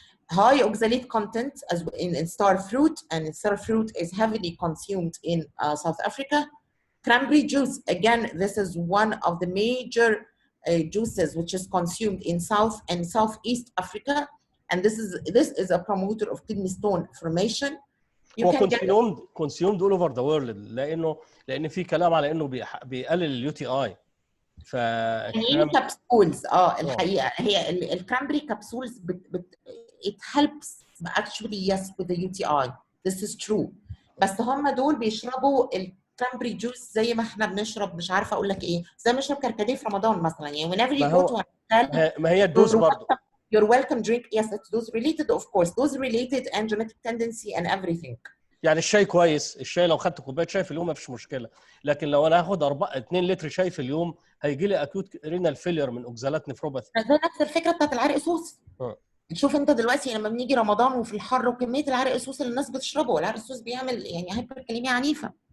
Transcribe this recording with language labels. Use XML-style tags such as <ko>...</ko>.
<en>High oxalate content as in star fruit, and star fruit is heavily consumed in South Africa. Cranberry juice, again, this is one of the major juices which is consumed in South and Southeast Africa, and this is a promoter of kidney stone formation.</en> <ar>هو</ar> <en>consumed all over the world</en> <ar>لان في كلام على انه بيقلل اليو تي اي. يعني كبسولز الحقيقه هي الكرامبري كبسولز</ar> <en>it helps actually yes with the UTI. This is true.</en> <ar>بس هم دول بيشربوا الكرامبري جوس زي ما احنا بنشرب، مش عارفه اقول لك ايه، زي ما نشرب كركديه في رمضان مثلا.</ar> <en>يعني whenever you go to</en> <ar>ما هي الدوز برضه.</ar> <en>Your welcome drink, yes, it's dose related of course, dose related and genetic tendency and everything.</en> <ar>يعني الشاي كويس، الشاي لو خدت كوبايه شاي في اليوم ما فيش مشكله، لكن لو انا هاخد 2 لتر شاي في اليوم هيجي لي اكيوت رينال فيلير من اوكزالات نفروباثي. ده نفس الفكره بتاعت العرق سوس. شوف انت دلوقتي لما بنيجي رمضان وفي الحر وكميه العرق السوس اللي الناس بتشربه، العرق السوس بيعمل يعني هايبركاليميا عنيفه.</ar>